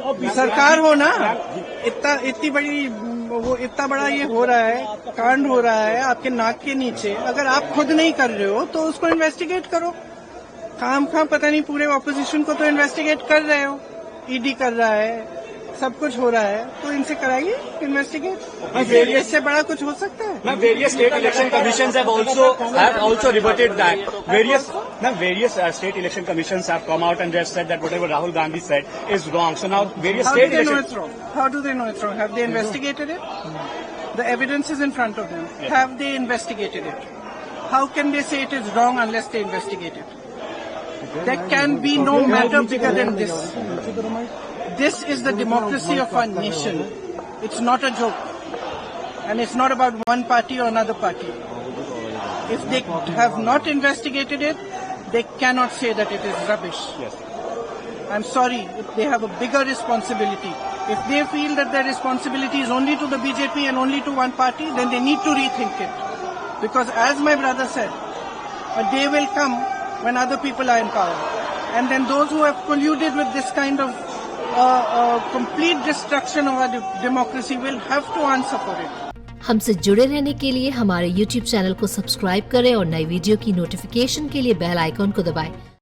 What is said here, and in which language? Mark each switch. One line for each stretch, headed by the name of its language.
Hindi: सरकार हो ना, इतनी बड़ी, वो इतना बड़ा ये हो रहा है, कांड हो रहा है आपके नाक के नीचे। अगर आप खुद नहीं कर रहे हो तो उसको इन्वेस्टिगेट करो। खाम पता नहीं पूरे ऑपोजिशन को तो इन्वेस्टिगेट कर रहे हो, ईडी कर रहा है, सब कुछ हो रहा है, तो इनसे कराइए इन्वेस्टिगेट। इससे बड़ा कुछ हो सकता है?
English: Various state election commissions have also rebutted that. Various state election commissions have come out and they have said that whatever Rahul Gandhi said is wrong. So now various state elections. How do they know it's wrong? How do they know it's wrong? Have they investigated it? The evidence is in front of them. Yes. Have they investigated it? How can they say it is wrong unless they investigate it? There can be no matter bigger than this. This is the democracy of our nation. It's not a joke. And it's not about one party or another party. If they have not investigated it, they cannot say that it is rubbish. Yes. I'm sorry, they have a bigger responsibility. If they feel that their responsibility is only to the BJP and only to one party, then they need to rethink it. Because as my brother said, a day will come when other people are in power. And then those who have colluded with this kind of complete destruction of our democracy will have to answer for it.
Hindi: हमसे जुड़े रहने के लिए हमारे YouTube channel को subscribe करें और नई वीडियो की नोटिफिकेशन के लिए बेल आइकॉन को दबाएं।